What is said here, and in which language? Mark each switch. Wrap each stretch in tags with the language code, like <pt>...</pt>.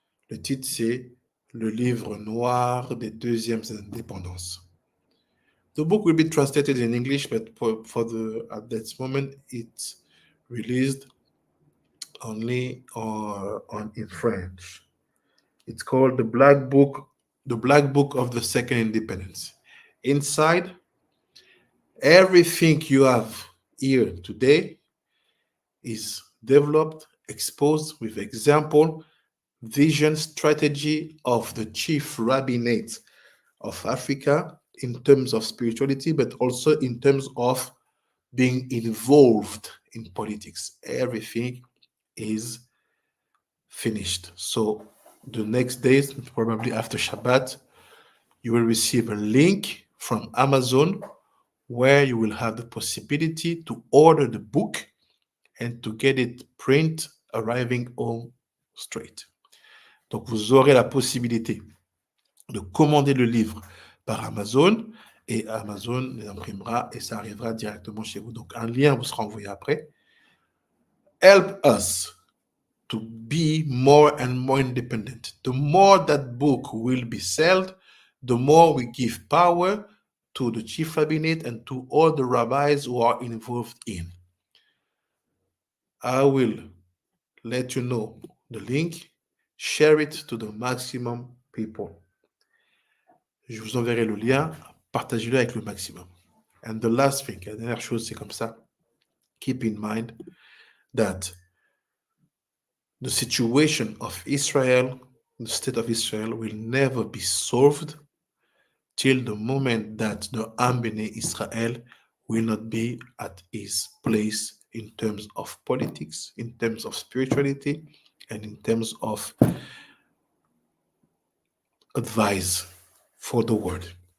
<fr>Le titre, c'est Le livre noir des deuxièmes indépendances.</fr> <en>The book will be translated in English, but at that moment, it's released only in French. It's called the Black Book of the Second Independence. Inside, everything you have here today is developed, exposed with example, vision, strategy of the Chief Rabbinate of Africa in terms of spirituality, but also in terms of being involved in politics. Everything is finished. So the next days, probably after Shabbat, you will receive a link from Amazon where you will have the possibility to order the book and to get it print arriving home straight.</en> <fr>Donc, vous aurez la possibilité de commander le livre par Amazon et Amazon l'imprimera et ça arrivera directement chez vous. Donc, un lien vous sera envoyé après.</fr> <en>Help us to be more and more independent. The more that book will be sold, the more we give power to the Chief Rabbinate and to all the rabbis who are involved in. I will let you know the link. Share it to the maximum people.</en> <fr>Je vous enverrai le lien. Partagez-le avec le maximum.</fr> <en>And the last thing,</en> <fr>la dernière chose, c'est comme ça.</fr> <en>Keep in mind that the situation of Israel, the state of Israel, will never be solved till the moment that the Am Bnei Israel will not be at his place in terms of politics, in terms of spirituality, and in terms of advice for the world.</en>